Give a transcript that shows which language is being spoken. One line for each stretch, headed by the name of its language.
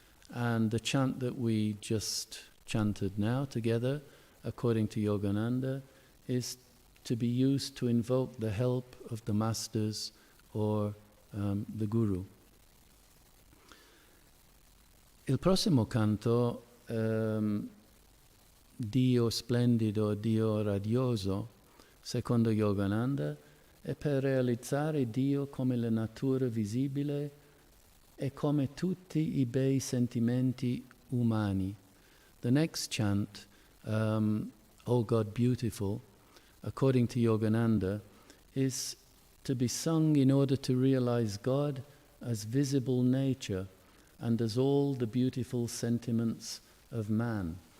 English: And the chant that we just chanted now together, according to Yogananda, is to be used to invoke the help of the masters or the guru.
Italian: Il prossimo canto, Dio splendido, Dio radioso, secondo Yogananda, è per realizzare Dio come la natura visibile e come tutti I bei sentimenti umani.
English: The next chant O God Beautiful, according to Yogananda, is to be sung in order to realize God as visible nature and as all the beautiful sentiments of man.